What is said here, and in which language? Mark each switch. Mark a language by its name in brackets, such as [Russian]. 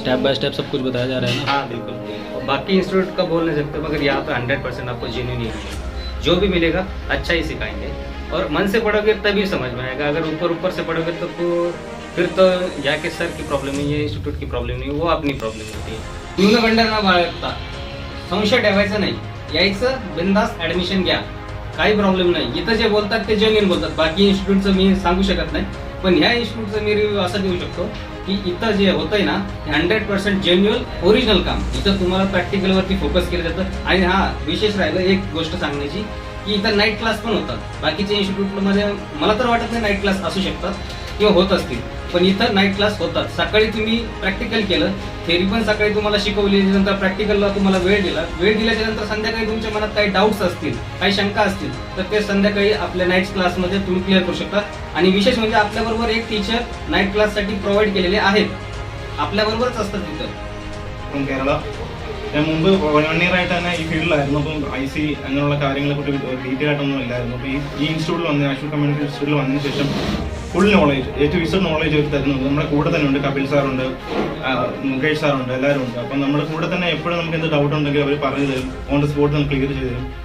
[Hindi] Step by step सब कुछ बताया जा रहा है ना? हाँ बिल्कुल। और बाकी इंस्टीट्यूट का बोल नहीं सकते, मगर यहाँ पे 100% आपको जेन्युइन ही मिलेगा। जो भी मिलेगा अच्छा ही सिखाएंगे, और मन से पढ़ोगे तभी समझ में आएगा। अगर ऊपर से पढ़ोगे तो फिर तो यहाँ के सर की प्रॉब्लम नहीं है, इंस्टीट्यूट की प्रॉब्लम नहीं है, वो अपनी प्रॉब्लम होती है। [Marathi] न्यूनगंड न बाळगता, संशय ठेवायचा नाही, यायचं बिनधास्त ॲडमिशन घ्या, काही प्रॉब्लेम नाही। इथं जे बोलतात ते जेन्युइन बोलतात, बाकी इंस्टिट्यूटचं मी सांगू शकत नाही, पण ह्या इंस्टिट्यूटचं मी रिव्ह्यू असा देऊ शकतो की इथं जे होतंय ना 100% जेन्युअल ओरिजिनल काम। इथं तुम्हाला प्रॅक्टिकलवरती फोकस केलं जातं। आणि हा विशेष राहिलं एक गोष्ट सांगण्याची की इथं नाईट क्लास पण होतात। बाकीच्या इन्स्टिट्यूटमध्ये मला तर वाटत नाही नाईट क्लास असू शकतात किंवा होत असतील, पण इथं नाईट क्लास होतात। सकाळी तुम्ही प्रॅक्टिकल केलं, थेरी पण सकाळी तुम्हाला शिकवली, नंतर प्रॅक्टिकलला तुम्हाला वेळ दिल्याच्या नंतर संध्याकाळी तुमच्या मनात काही डाऊट्स असतील, काही शंका असतील, तर ते संध्याकाळी आपल्या नाईट क्लासमध्ये तुम्ही क्लिअर करू शकता। आणि विशेष म्हणजे आपल्याबरोबर एक टीचर नाईट क्लाससाठी प्रोव्हाइड केलेले आहेत, आपल्याबरोबरच असतात तिथं। [English] From Kerala. [Malayalam] ഞാൻ മുമ്പ് 1 year ആയിട്ട് തന്നെ ഈ ഫീൽഡിലായിരുന്നു. അപ്പം IC അങ്ങനെയുള്ള കാര്യങ്ങളെ കുറിച്ച് ഡീറ്റെയിൽ ആയിട്ടൊന്നും ഇല്ലായിരുന്നു. അപ്പോൾ ഈ ഇൻസ്റ്റിറ്റ്യൂട്ടിൽ വന്ന് നാഷണൽ കമ്മ്യൂണിറ്റി ഇൻസ്റ്റിറ്റ്യൂട്ടിൽ വന്നതിന് ശേഷം full knowledge, A to Z knowledge അവർ തരുന്നുണ്ട്. നമ്മുടെ കൂടെ തന്നെ ഉണ്ട്, കപിൽ സാറുണ്ട്, മുകേഷ് സാറുണ്ട്, എല്ലാവരും ഉണ്ട്. അപ്പം നമ്മുടെ കൂടെ തന്നെ എപ്പോഴും നമുക്ക് എന്ത് ഡൗട്ട് ഉണ്ടെങ്കിൽ അവർ പറഞ്ഞു തരും, ഓൺ ദ സ്പോട്ട് നമുക്ക് ക്ലിയർ ചെയ്ത് തരും.